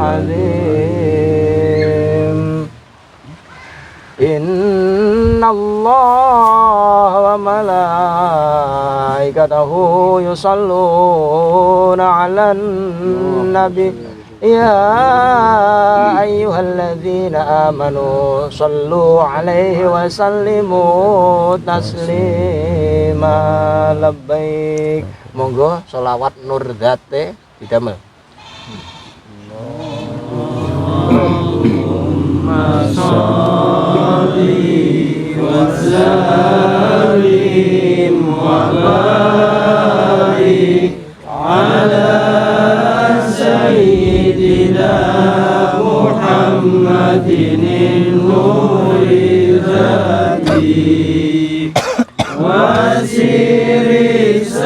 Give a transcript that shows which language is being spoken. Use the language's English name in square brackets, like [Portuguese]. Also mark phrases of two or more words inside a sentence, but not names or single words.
[Arabic] العظيم إن الله وملائكته يصلون على النبي يا أيها الذين آمنوا صلوا عليه وسلموا تسليما لبيك [Javanese] monggo sholawat nur dzate didamel [Arabic] اللهم صل وسلم وبارك على سيدنا محمد نور ذاتي وسري